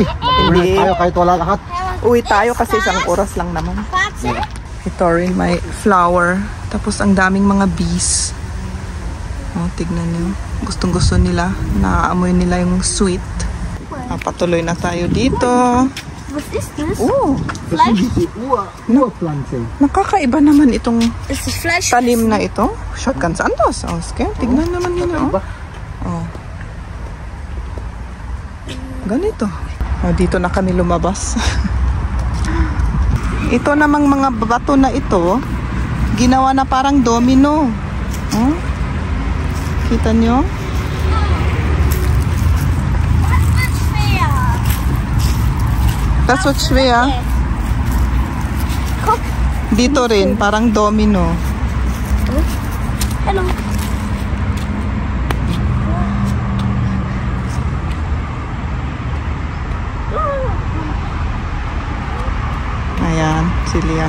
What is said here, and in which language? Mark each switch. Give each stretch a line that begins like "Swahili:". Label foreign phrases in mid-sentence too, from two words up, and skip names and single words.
Filipino: Hindi. tayo kahit wala lahat. Uwi tayo kasi isang oras lang naman. Ito rin may flower. Tapos ang daming mga bees. Oh, tignan niyo. Gustong-gusto nila. Naaamoy nila yung sweet. Patuloy na tayo dito.
German: Was ist das? Oh,
Filipino: Uwa plants eh. nakakaiba naman itong
German: Ist das Fleisch?
Filipino: talim na ito.
German: Schaut ganz anders aus, gell?
Filipino: Tignan naman nila, oh. Oh. Ganito. Oh, dito na kami lumabas. Ito namang mga bato na ito, ginawa na parang domino. Oh? Kita nyo?
English: That's what's schwer.
Filipino: Dito rin, parang domino.
English: Hello.
Filipino: Ayan, si Liam.